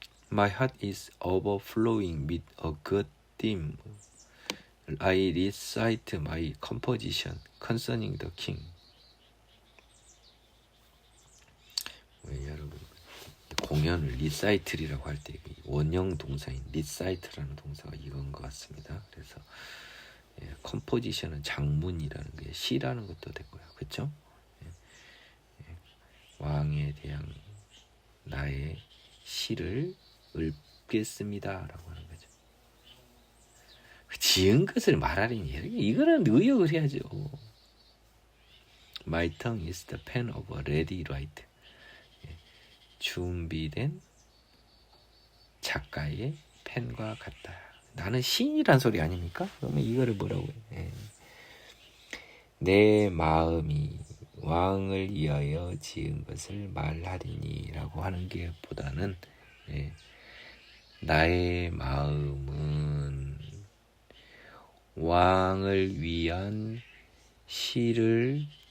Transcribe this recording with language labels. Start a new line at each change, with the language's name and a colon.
English: My heart is overflowing with a good theme. I recite my composition concerning the king.
Korean: 여러분, 공연을 리사이틀이라고 할 때 원형 동사인 리사이트라는 동사가 이건 것 같습니다. 그래서 컴포지션은 장문이라는 게 시라는 것도 되고요. 그렇죠? 왕에 대한 나의 시를 읊겠습니다라고 하는 거죠. 지은 것을 말하리니 이거는 의역을 해야죠.
English: My tongue is the pen of a ready writer.
Korean: 준비된 작가의 펜과 같다. 나는 시인이란 소리 아닙니까? 그러면 이거를 뭐라고 해요? 내 마음이 왕을 위하여 지은 것을 말하리니 라고 하는 게 보다는 나의 마음은 왕을 위한 시를